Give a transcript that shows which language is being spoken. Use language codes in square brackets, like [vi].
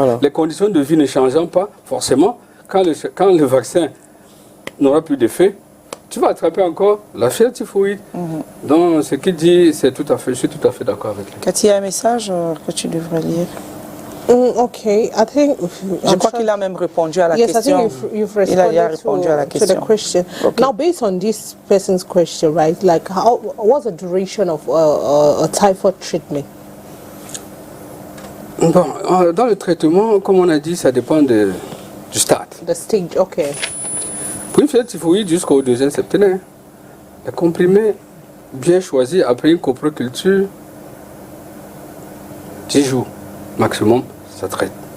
[fr] Les conditions de vie ne changeant pas, forcément, quand le vaccin n'aura plus d'effet, tu vas attraper encore la fièvre typhoïde. Donc, ce qu'il dit, je suis tout à fait d'accord avec lui. Cathy, il y a un message que tu devrais lire. [en] I think [fr] je crois qu'il a même répondu à la question. [en] Yes, I think you've responded to the question. Now, based on this person's question, right? Like, what's the duration of a typhoid treatment? [fr] Bon, dans le traitement, comme on a dit, ça dépend du stade. [en] The stage, okay. [fr] Pour une fièvre typhoïde jusqu'au 2e septembre, les comprimés bien choisis après une coproculture, 10 jours maximum, ça traite.